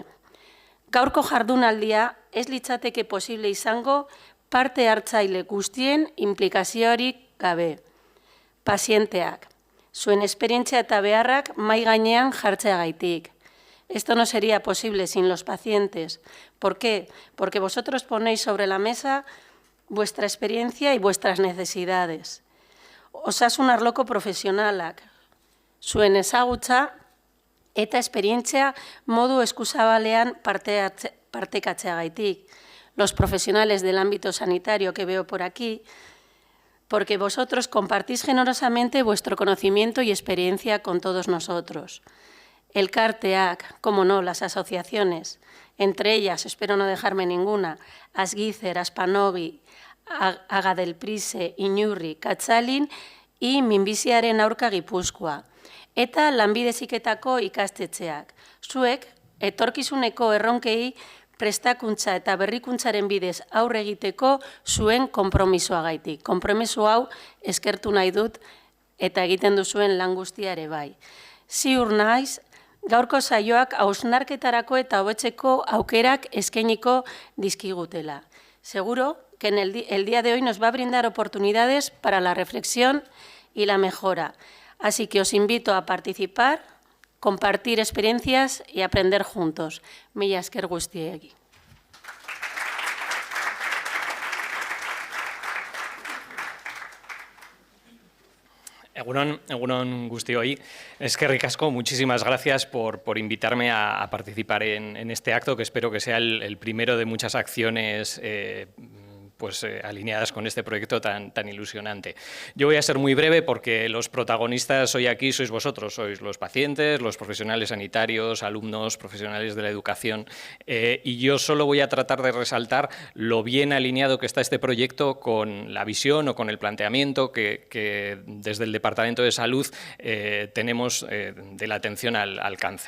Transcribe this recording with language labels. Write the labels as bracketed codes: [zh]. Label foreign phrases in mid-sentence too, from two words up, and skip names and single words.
[eu] Gaurko jardunaldia ez litzateke posible izango parte hartzaile guztien implikaziorik gabe. Pazienteak, zuen esperientzia eta beharrak mai gainean jartzeagaitik. [es] Esto no sería posible sin los pacientes. ¿Por qué? Porque vosotros ponéis sobre la mesa vuestra experiencia y vuestras necesidades. [eu] Osasun arloko profesionalak, zuen ezagutza eta esperientzia modu eskuzabalean partekatzeagaitik. [es] Los profesionales del ámbito sanitario que veo por aquí, porque vosotros compartís generosamente vuestro conocimiento y experiencia con todos nosotros. El CARTEAC, como no, las asociaciones, entre ellas, espero no dejarme ninguna, Asgízer, Aspanogi, Agadelprise, Inurri, Katzalin y Minbiziaren aurka Gipuzkoa. [eu] Eta lanbide heziketako ikastetxeak. Zuek, etorkizuneko erronkei prestakuntza eta berrikuntzaren bidez aurre egiteko zuen konpromisoagaitik. Konpromiso hau eskertu nahi dut eta egiten duzuen lan guztia ere bai. Ziur naiz, gaurko saioak hausnarketarako eta hobetzeko aukerak eskainiko dizkigutela. [es] Seguro que el día de hoy nos va a brindar oportunidades para la reflexión y la mejora. Así que os invito a participar, compartir experiencias y aprender juntos. [eu] Mila esker guztiei. Egunon guztioi. Eskerrik asko, [es] muchísimas gracias por invitarme a participar en este acto, que espero que sea el primero de muchas acciones alineadas con este proyecto tan ilusionante. Yo voy a ser muy breve porque los protagonistas hoy aquí sois vosotros, sois los pacientes, los profesionales sanitarios, alumnos, profesionales de la educación, y yo solo voy a tratar de resaltar lo bien alineado que está este proyecto con la visión o con el planteamiento que desde el Departamento de Salud tenemos de la atención al cáncer.